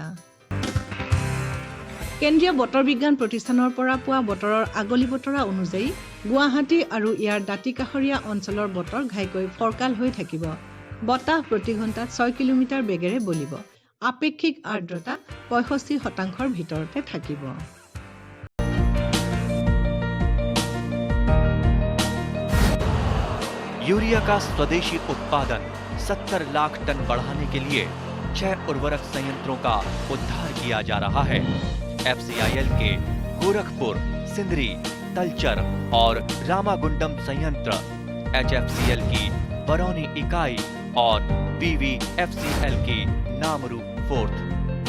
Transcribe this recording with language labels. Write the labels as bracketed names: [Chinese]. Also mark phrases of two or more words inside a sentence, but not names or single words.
[Assamese] কেন্দ্ৰীয় বতৰ বিজ্ঞান প্ৰতিষ্ঠানৰ পৰা পোৱা বতৰৰ আগলি বতৰা অনুযায়ী গুৱাহাটী আৰু ইয়াৰ দাঁতিকাষৰীয়া অঞ্চলৰ বতৰ ঘাইকৈ ফৰকাল হৈ থাকিব। বতাহ প্ৰতি ঘণ্টাত ৬ কিলোমিটাৰ বেগেৰে বলিব। আপেক্ষিক আৰ্দ্ৰতা ৬৫% ভিতৰতে থাকিব। [Hindi] यूरिया का स्वदेशी उत्पादन 70 लाख टन बढ़ाने के लिए 6 उर्वरक संयंत्रों का उद्धार किया जा रहा है। FCIL के गोरखपुर, सिंदरी, तलचर और रामागुंडम संयंत्र, HFCL की बरौनी इकाई और BVFCL की नामरू फोर्थ।